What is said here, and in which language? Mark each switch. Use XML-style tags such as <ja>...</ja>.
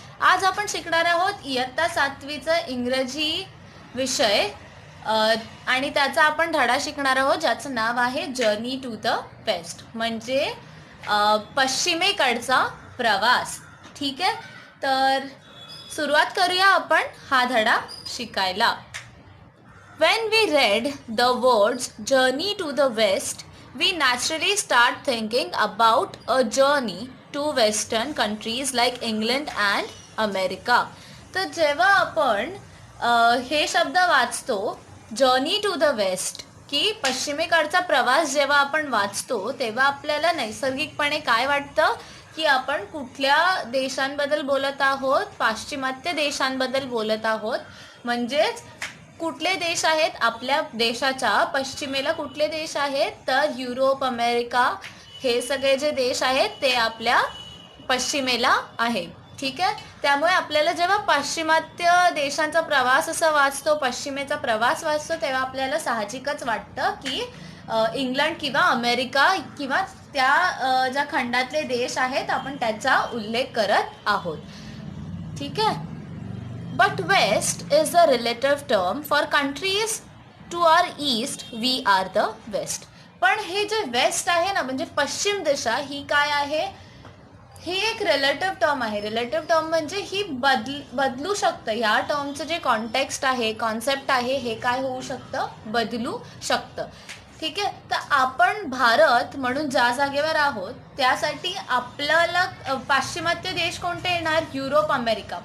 <mr>आज आपण शिकणार आहोत इयत्ता 7वीचं इंग्रजी विषय आणि त्याचा आपण धडा शिकणार आहोत ज्याचं नाव आहे जर्नी टू द वेस्ट, म्हणजे पश्चिमेकडचा प्रवास. ठीक आहे, तर सुरुवात करूया आपण हा धडा शिकायला.</mr> <en>When we read the words journey to the west, we naturally start thinking about a journey to western countries like England and America.</en> <mr>तर जेव्हा आपण हे शब्द वाचतो जर्नी टू द वेस्ट की पश्चिमेकडचा प्रवास, जेव्हा आपण वाचतो तेव्हा आपल्याला नैसर्गिकपणे काय वाटतं की आपण कुठल्या देशांबद्दल बोलत आहोत? पाश्चिमात्य देशांबद्दल बोलत आहोत. म्हणजेच कुठले देश आहेत आपल्या देशाच्या पश्चिमेला? कुठले देश आहेत? तर युरोप, अमेरिका, हे सगळे जे देश आहेत ते आपल्या पश्चिमेला आहे. ठीक आहे, त्यामुळे आपल्याला जेव्हा पाश्चिमात्य देशांचा प्रवास असं वाचतो, पश्चिमेचा प्रवास वाचतो, तेव्हा आपल्याला साहजिकच वाटतं की इंग्लंड किंवा अमेरिका किंवा त्या ज्या खंडातले देश आहेत आपण त्याचा उल्लेख करत आहोत. ठीक आहे.</mr> <en>But west is a relative term for countries to our east. We are the west.</en> <mr>पण हे जे वेस्ट आहे ना, म्हणजे पश्चिम दिशा, ही काय आहे? ही एक रिलेटिव्ह टर्म आहे. रिलेटिव्ह टर्म म्हणजे ही बदलू शकतं. ह्या टर्मचं जे कॉन्टेक्स्ट आहे, कॉन्सेप्ट आहे, हे काय होऊ शकतं? बदलू शकतं. ठीक आहे, तर आपण भारत म्हणून ज्या जागेवर आहोत त्यासाठी आपल्याला पाश्चिमात्य देश कोणते येणार? Europe, America.</mr>